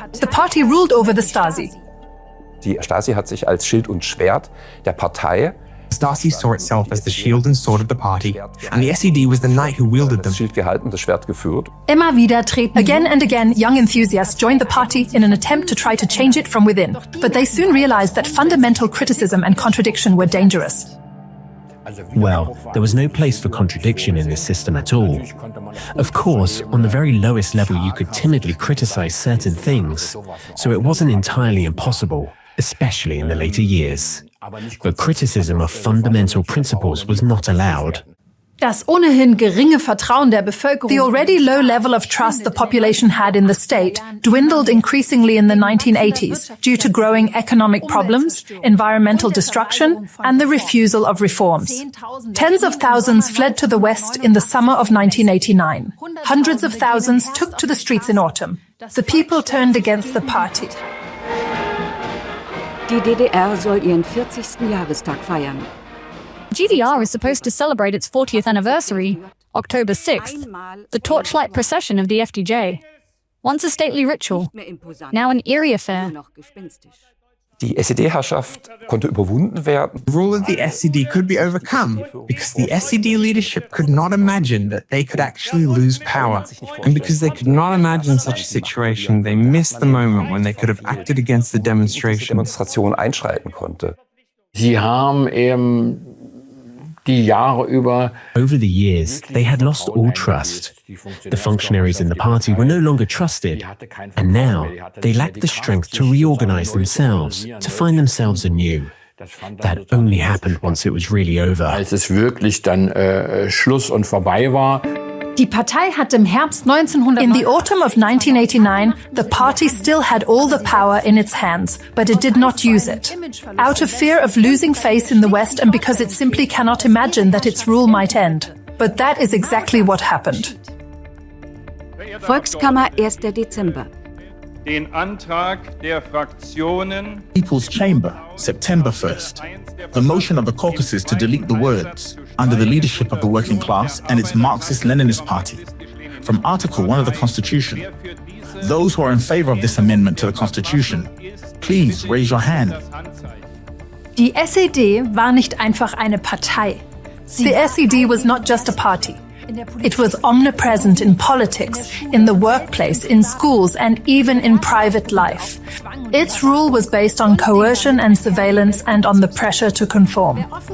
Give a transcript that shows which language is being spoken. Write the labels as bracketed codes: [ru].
[en] The party ruled over the Stasi. [de] Die Stasi hat sich als Schild und Schwert der Partei. [en] Stasi saw itself as the shield and sword of the party, and the SED was the knight who wielded them. [de] Das Schild gehalten, das Schwert geführt. Immer wieder treten. [en] Again and again, young enthusiasts joined the party in an attempt to try to change it from within. But they soon realized that fundamental criticism and contradiction were dangerous. Well, there was no place for contradiction in this system at all. Of course, on the very lowest level you could timidly criticize certain things, so it wasn't entirely impossible, especially in the later years. But criticism of fundamental principles was not allowed. [de] Das ohnehin geringe Vertrauen der Bevölkerung. [en] The already low level of trust the population had in the state dwindled increasingly in the 1980s due to growing economic problems, environmental destruction, and the refusal of reforms. Tens of thousands fled to the West in the summer of 1989. Hundreds of thousands took to the streets in autumn. The people turned against the party. [de] Die DDR soll ihren 40. Jahrestag feiern. [en] GDR is supposed to celebrate its 40th anniversary, October 6th, the torchlight procession of the FDJ. Once a stately ritual, now an eerie affair. [de] Die SED-Herrschaft konnte überwunden werden. [en] The rule of the SED could be overcome because the SED leadership could not imagine that they could actually lose power. And because they could not imagine such a situation, they missed the moment when they could have acted against the [de] Demonstration einschreiten konnte. Sie haben eben die Jahre über [en] Over the years, they had lost all trust. The functionaries in the party were no longer trusted, and now they lacked the strength to reorganize themselves, to find themselves anew. That only happened once it was really over. [de] Als es wirklich dann Schluss und vorbei war. Die Partei hat im Herbst 1900 [en] In the autumn of 1989, the party still had all the power in its hands, but it did not use it. Out of fear of losing face in the West and because it simply cannot imagine that its rule might end. But that is exactly what happened. [de] Volkskammer, 1. Dezember. Den Antrag der Fraktionen [en] People's Chamber, September 1st. The motion of the caucuses to delete the words under the leadership of the working class and its Marxist-Leninist party from Article 1 of the Constitution. Those who are in favor of this amendment to the Constitution, please raise your hand. [de] Die SED war nicht einfach eine Partei. [en] The SED was not just a party. It was omnipresent in politics, in the workplace, in schools, and even in private life. Its rule was based on coercion and surveillance and on the pressure to conform.